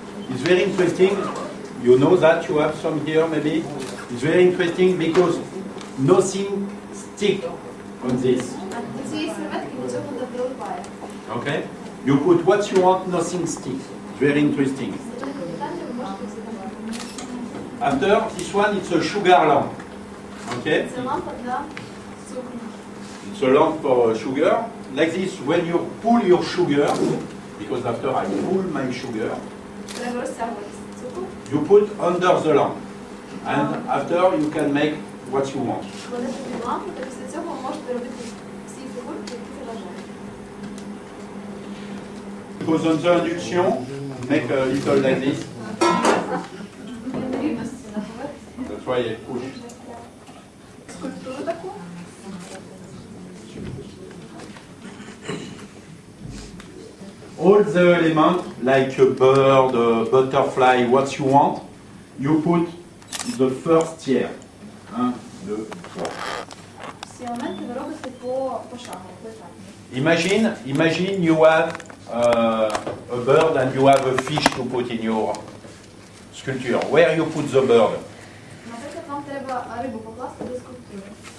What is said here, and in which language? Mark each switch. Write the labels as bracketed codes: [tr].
[en] It's very interesting. You know that you have some here maybe. It's very interesting because nothing stick on this. [uk] А до цієї серветки нічого не прилипає. [en] Okay? You put what you want, nothing sticks. It's very interesting. [uk] Звичайно, питання ви можете задавати. [en] After this one, it's a sugar lamp. Okay? [uk] Це лампа для цукру. [en] It's a lamp for sugar. Like this, when you pull your sugar, because after I pull my sugar, [uk] Треба розтягувати цукор. [en] you put under the lamp. And after you can make what you want. [uk] Кладете під лампу, та після цього ви можете робити всі фігурки, які заважають. [en] Because on the induction, make a little like this. [uk] Для нерівності на поверхні. [en] That's why I push. [uk] Скульптуру таку. [en] All the elements, like a bird, a butterfly, what you want, you put the first tier. 1, 2, 3. [uk] Всі елементи ви робите пошагово, поетапно. [en] Imagine you have a bird and you have a fish to put in your sculpture. Where you put the bird? [uk] Наприклад, вам треба рибу покласти до скульптури.